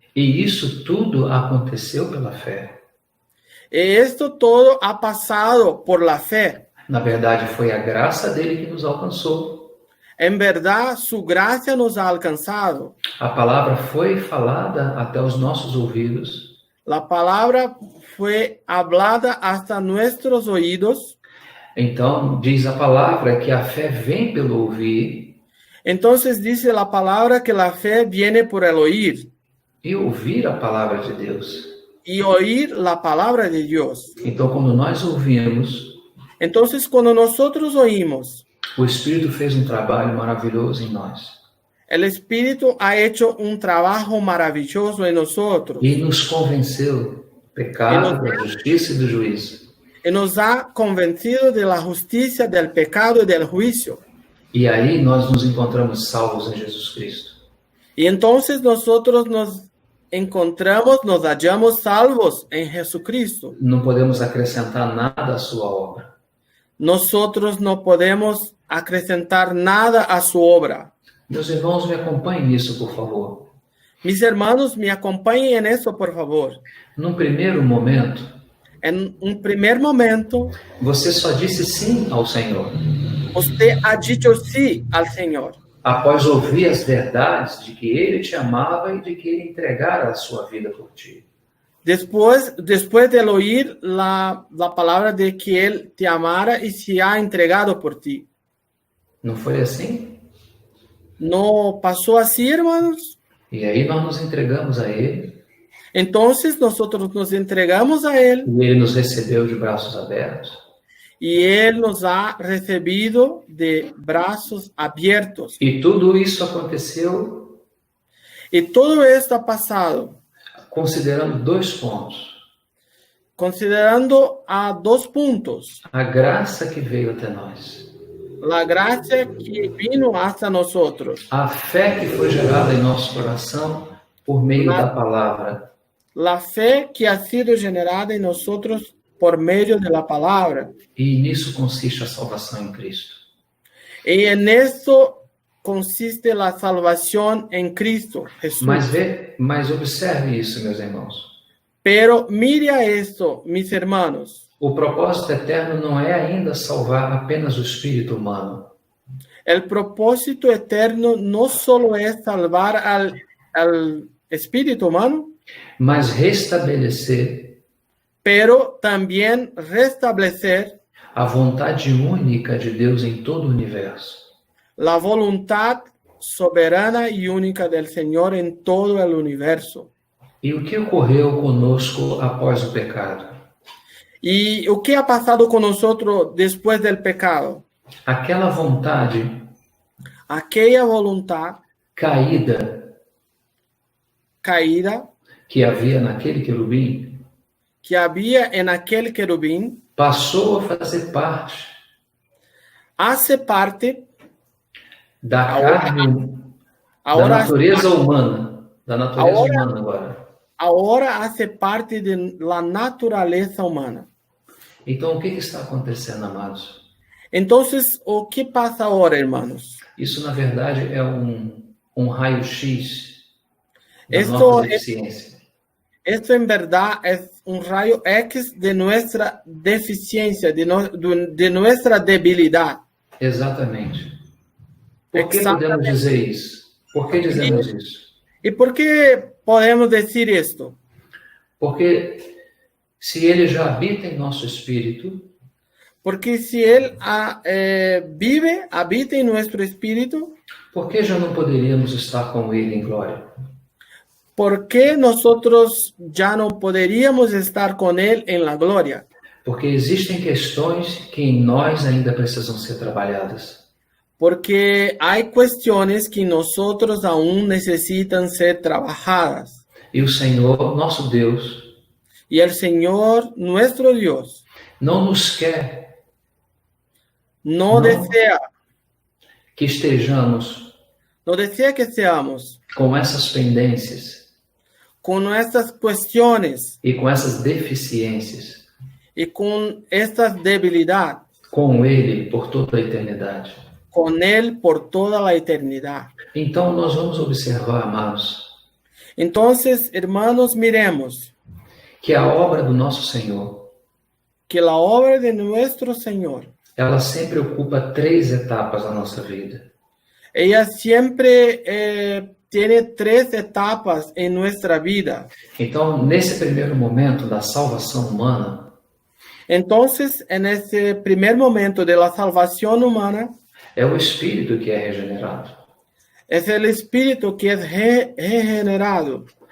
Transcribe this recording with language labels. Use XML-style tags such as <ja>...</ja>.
<pt>E isso tudo aconteceu pela fé.</pt> <es>Y esto todo ha pasado por la fe.</es> <pt>Na verdade, foi a graça dele que nos alcançou.</pt> <es>En verdad, su gracia nos ha alcanzado.</es> <pt>A palavra foi falada até os nossos ouvidos.</pt> <es>La palabra fue hablada hasta nuestros oídos.</es> <pt>Então, diz a palavra que a fé vem pelo ouvir.</pt> <es>Entonces dice la palabra que la fe viene por el oír.</es> <pt>E ouvir a palavra de Deus.</pt> <es>Y oír la palabra de Dios.</es> <pt>Então, quando nós ouvimos,</pt> <es>Entonces, cuando nosotros oímos,</es> <pt>o Espírito fez um trabalho maravilhoso em nós.</pt> <es>el Espíritu ha hecho un trabajo maravilloso en nosotros.</es> <pt>E nos convenceu do pecado, da justiça e do juízo.</pt> <es>Y nos ha convencido de la justicia, del pecado y del juicio.</es> <pt>E aí nós nos encontramos salvos em Jesus Cristo.</pt> <es>Y entonces nosotros nos encontramos, nos hallamos salvos en Jesucristo.</es> <pt>Não podemos acrescentar nada à sua obra.</pt> <es>Nosotros no podemos acrescentar nada a su obra.</es> <pt>Meus irmãos, me acompanhem nisso, por favor.</pt> <es>Mis hermanos, me acompañen en eso, por favor.</es> <pt>Num primeiro momento,</pt> <es>En un primer momento,</es> <pt>você só disse sim ao Senhor.</pt> <es>usted ha dicho sí al Señor.</es> <pt>Após ouvir as verdades de que Ele te amava e de que Ele entregara a sua vida por ti.</pt> <es>Después de oír la palabra de que Él te amara y se ha entregado por ti.</es> <pt>Não foi assim?</pt> <es>¿No pasó así, hermanos?</es> <pt>E aí nós nos entregamos a Ele.</pt> <es>Entonces nosotros nos entregamos a Él</es> <pt>E Ele nos recebeu de braços abertos.</pt> <es>y Él nos ha recibido de brazos abiertos.</es> <pt>E tudo isso aconteceu</pt> <es>Y todo esto ha pasado</es> <pt>considerando dois pontos.</pt> <es>considerando a dos puntos.</es> <pt>A graça que veio até nós.</pt> <es>La gracia que vino hasta nosotros.</es> <pt>A fé que foi gerada em nosso coração por meio da palavra.</pt> <es>La fe que ha sido generada en nosotros por medio de la palabra.</es> <pt>E nisso consiste a salvação em Cristo.</pt> <es>Y en esto consiste la salvación en Cristo Jesús.</es> <pt>Mas observe isso, meus irmãos.</pt> <es>Pero mire a esto, mis hermanos.</es> <pt>O propósito eterno não é ainda salvar apenas o espírito humano.</pt> <es>El propósito eterno no solo es salvar al espíritu humano,</es> <pt>mas restabelecer</pt> <es>pero también restablecer</es> <pt>a vontade única de Deus em todo o universo.</pt> <es>la voluntad soberana y única del Señor en todo el universo.</es> <pt>E o que ocorreu conosco após o pecado?</pt> <es>¿Y qué ha pasado con nosotros después del pecado?</es> <pt>Aquela vontade</pt> <es>Aquella voluntad</es> <pt>caída</pt> <es>caída</es> <pt>que havia naquele querubim</pt> <es>que había en aquel querubín</es> <pt>passou a fazer parte</pt> <es>hace parte</es> <pt>da carne, da</pt> <es>ahora,</es> <pt>natureza humana, da natureza humana agora.</pt> <es>ahora hace parte de la naturaleza humana.</es> <pt>Então, o que está acontecendo, amados?</pt> <es>Entonces, ¿o qué pasa ahora, hermanos?</es> <pt>Isso, na verdade, é um raio-x da</pt> <es>Esto</es> <pt>nossa deficiência.</pt> <es>Esto en verdad es un rayo X de nuestra deficiencia, de nuestra debilidad.</es> <pt>Exatamente. Por que</pt> <es>Exactamente.</es> <pt>podemos dizer isso? Por que dizemos isso?</pt> <es>¿Y por qué podemos decir esto?</es> <pt>Porque se ele já habita em nosso espírito,</pt> <es>Porque si Él habita en nuestro espíritu,</es> <pt>por que já não poderíamos estar com ele em glória?</pt> <es>¿por qué nosotros ya no podríamos estar con Él en la gloria?</es> <pt>Porque existem questões que em nós ainda precisam ser trabalhadas.</pt> <es>Porque hay cuestiones que nosotros aún necesitan ser trabajadas.</es> <pt>E o Senhor, nosso Deus,</pt> <es>Y el Señor, nuestro Dios,</es> <pt>não nos quer</pt> <es>no desea</es> <pt>que estejamos</pt> <es>que seamos</es> <pt>com essas pendências</pt> <es>con nuestras cuestiones</es> <pt>e com essas deficiências</pt> <es>y con estas debilidades</es> <pt>com Ele por toda a eternidade.</pt> <es>con Él por toda la eternidad.</es> <pt>Então, nós vamos observar, amados,</pt> <es>Entonces, hermanos, miremos</es> <pt>que a obra do nosso Senhor,</pt> <es>que la obra de nuestro Señor,</es> <pt>ela sempre ocupa 3 etapas da nossa vida.</pt> <es>ella siempre tiene 3 etapas en nuestra vida.</es> <pt>Então, nesse primeiro momento da salvação humana,</pt> <es>Entonces, en ese primer momento de la salvación humana,</es> <pt>é o espírito que é regenerado.</pt> <es>es el espíritu que es regenerado.</es>